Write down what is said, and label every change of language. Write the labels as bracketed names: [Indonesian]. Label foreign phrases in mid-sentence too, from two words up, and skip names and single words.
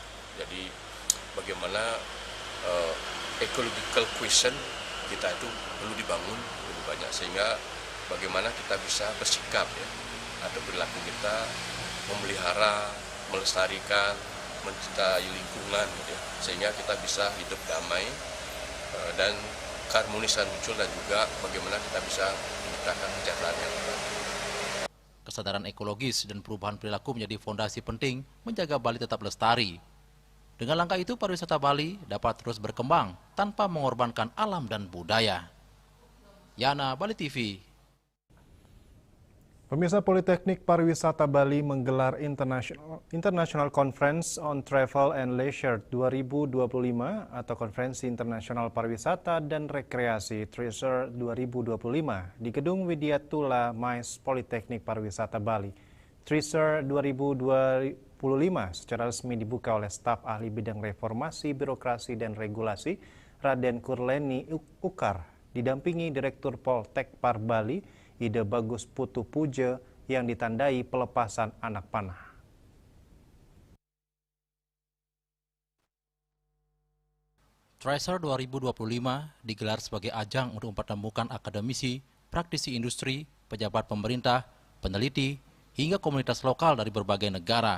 [Indonesian] Jadi bagaimana [English] ecological question [Indonesian] kita itu perlu dibangun lebih banyak, sehingga bagaimana kita bisa bersikap ya, atau perilaku kita memelihara, melestarikan, mencintai lingkungan gitu ya, sehingga kita bisa hidup damai dan keharmonisan muncul, dan juga bagaimana kita bisa menciptakan kesejahteraan yang baik. Kesadaran ekologis dan perubahan perilaku menjadi fondasi penting menjaga Bali tetap lestari. Dengan langkah itu, pariwisata Bali dapat terus berkembang tanpa mengorbankan alam dan budaya. Yana, Bali TV. Pemirsa, Politeknik Pariwisata Bali menggelar International Conference on Travel and Leisure 2025 atau Konferensi Internasional Pariwisata dan Rekreasi TRISR 2025 di Gedung Widyatula MICE Politeknik Pariwisata Bali. TRISR 2025 secara resmi dibuka oleh staf ahli bidang reformasi, birokrasi, dan regulasi Raden Kurleni Ukar, didampingi Direktur Poltek Par Bali Ide Bagus Putu Puja yang ditandai pelepasan anak panah. TRISR 2025 digelar sebagai ajang untuk mempertemukan akademisi, praktisi industri, pejabat pemerintah, peneliti, hingga komunitas lokal dari berbagai negara.